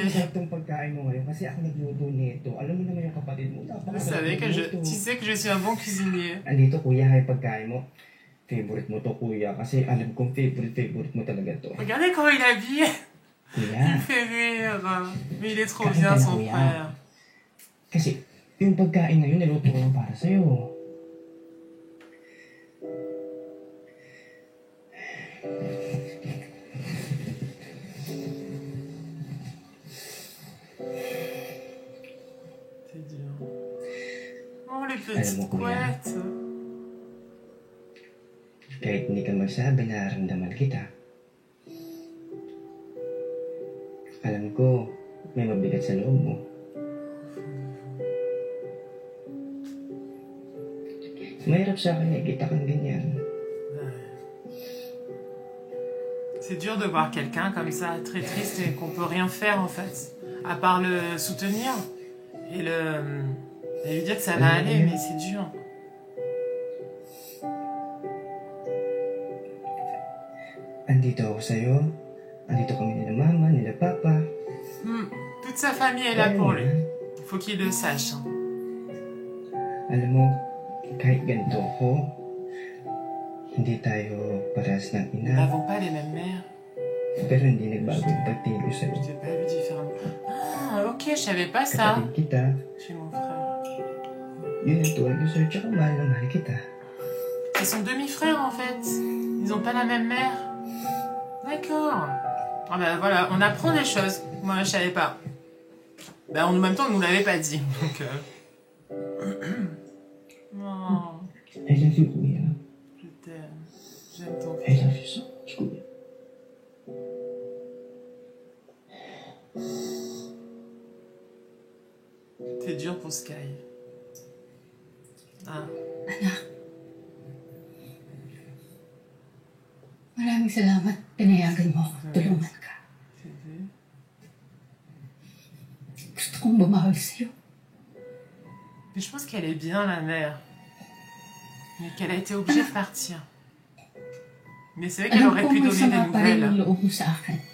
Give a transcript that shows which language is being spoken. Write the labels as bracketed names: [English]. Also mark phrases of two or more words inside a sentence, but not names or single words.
[French] Vous savez que tu sais que je suis un bon cuisinier. Regardez comment il est habillé. Il me fait rire. Mais il est trop bien, son frère. [Filipino] Kasi, yung pagkain na yun, niluto ko lang para sa'yo. [French] C'est dur. Oh, les petites couettes. [Filipino] Kahit hindi ka magsabi, nararamdaman kita. Alam ko, may mabigat sa loob mo. Mahirap sa akin nakikita kang ganyan. [French] C'est dur de voir quelqu'un comme ça, très triste et qu'on peut rien faire en fait, à part le soutenir et lui dire que ça va aller, mais c'est dur. [Filipino] Andito ako sa'yo. Andito kami nila mama, nila papa. [French] Toute sa famille est là pour lui. Il faut qu'il le sache. Hein. [Filipino] Alam mo, kahit ganito ako, hindi tayo parehas ng [French] Nous [Filipino] ina. [French] n'avons pas les mêmes mères. [Filipino] Pero hindi nagbago yung pagtingin ko sa'yo. [French] Je t'ai pas vu différemment. Ah, ok, je savais pas ça. [Filipino] Kapatid kita. [French] Chez mon frère. [Filipino] Yun ang tuwag ko sa'yo, tsaka mahal na mahal kita. [French] Ils sont demi-frères en fait. Ils ont pas la même mère. D'accord. Ah ben voilà, on apprend des choses. Moi, je savais pas. Ben en même temps, on nous l'avait pas dit. Donc. Oh, [English] I love you, kuya. [French] je t'aime. J'aime ton [English] I [French] fils. [English] love you so much, kuya. [French] T'es dur pour Sky. Ah. [Filipino] Anak, maraming salamat. Pinayagan mo ako. Tulungan ka. [French] C'est vrai. [Filipino] Gusto kong bumawal sa'yo. [French] Mais je pense qu'elle est bien, la mère. Mais qu'elle a été obligée de partir. Mais c'est vrai qu'elle [Filipino] Alam [French] aurait [Filipino] ko [French] pu donner des [Filipino] masama pa rin [French] nouvelles [Filipino] ang loob mo sa akin. [French] à son fils. [Filipino] Pero sana,